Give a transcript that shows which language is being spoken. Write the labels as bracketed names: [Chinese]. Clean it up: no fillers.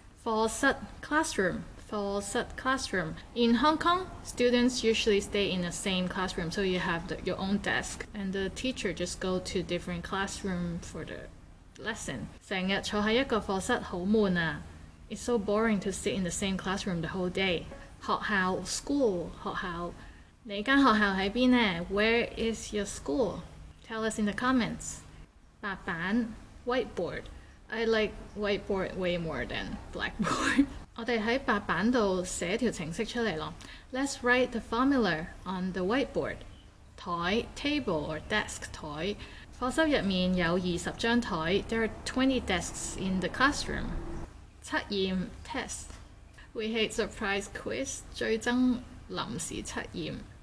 [English] Phò sat classroom. Phò sat classroom. In Hong Kong, students usually stay in the same classroom, so you have your own desk, and the teacher just go to different classroom for the lesson. [Cantonese] 成日坐喺一個課室好悶啊! [English] It's so boring to sit in the same classroom the whole day. [Cantonese] 學校 school 學校你間學校喺邊呢? [English] Where is your school? Tell us in the comments. 白板 whiteboard. I like whiteboard way more than blackboard. [Cantonese] 我哋喺白板度寫條程式出嚟咯。 [English] Let's write the formula on the whiteboard. 台 table or desk 台。 [Cantonese] 課室入面有20張台。 [English] There are 20 desks in the classroom. 測驗 test. We hate surprise quiz. [Cantonese] 最憎臨時測驗。